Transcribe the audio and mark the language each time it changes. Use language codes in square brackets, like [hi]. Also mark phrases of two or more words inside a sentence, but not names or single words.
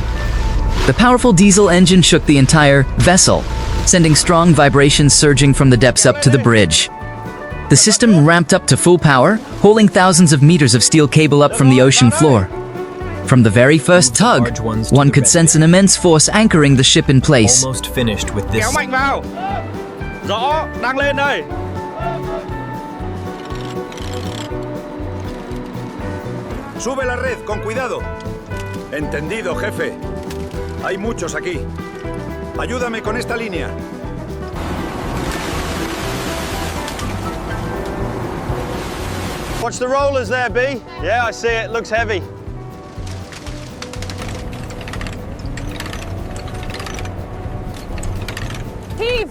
[en] The powerful diesel engine shook the entire vessel, sending strong vibrations surging from the depths up to the bridge. The system ramped up to full power, hauling thousands of meters of steel cable up from the ocean floor. From the very first tug, one could sense an immense force anchoring the ship in place. Almost finished with this. [vi] Kéo mạnh vào. Rõ, đang lên đây. [es] Sube la red, con cuidado. Entendido, jefe. Hay muchos aquí. Ayúdame con esta línea. [en] Watch the rollers there, B. Yeah, I see it. Looks heavy. Heave!